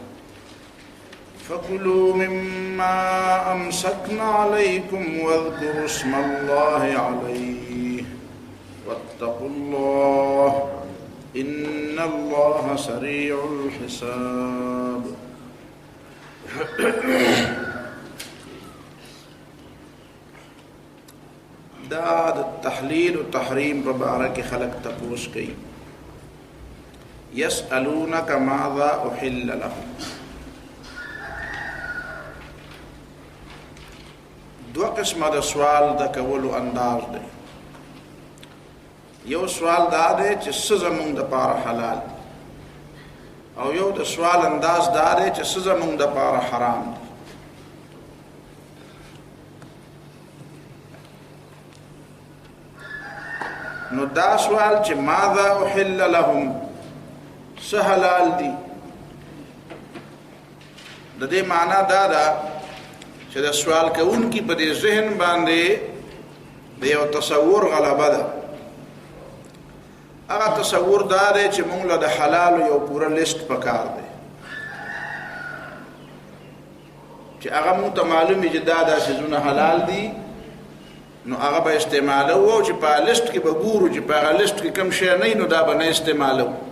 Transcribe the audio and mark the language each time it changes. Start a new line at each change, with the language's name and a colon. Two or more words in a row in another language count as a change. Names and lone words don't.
Arabic: فكلوا مما أمسكنا عليكم واذكروا اسم الله عليه واتقوا الله إن الله سريع الحساب.
Pashto: دا تحلیل و تحریم پر بارک خلق تپوس کی.
Arabic: یسألونک ماذا احل لهم.
Pashto: دو قسمه د سوال د کولو انداز دی. یو سوال دا دی چې څه زمونږ دپاره حلال دی، او یو د سوال انداز دا دی چې څه زمونږ دپاره حرام دی. نو دا سوال چې
Arabic: ماذا احل لهم،
Pashto: څه حلال دی، د دې معنا دا ده چې د سوال کوونکي په دې ذهن باندې د یو تصور غلبه ده. هغه تصور دا دی چې موږ له د حلالو یو پوره لیست پکار دی چې هغه موږ ته معلوم وي چې دا څیزونه حلال دي، نو هغه به استعمالو، او چې په لیست کې به ګورو چې په هغه لیست کې کوم شی نه وي نو دا به نه استعمالو.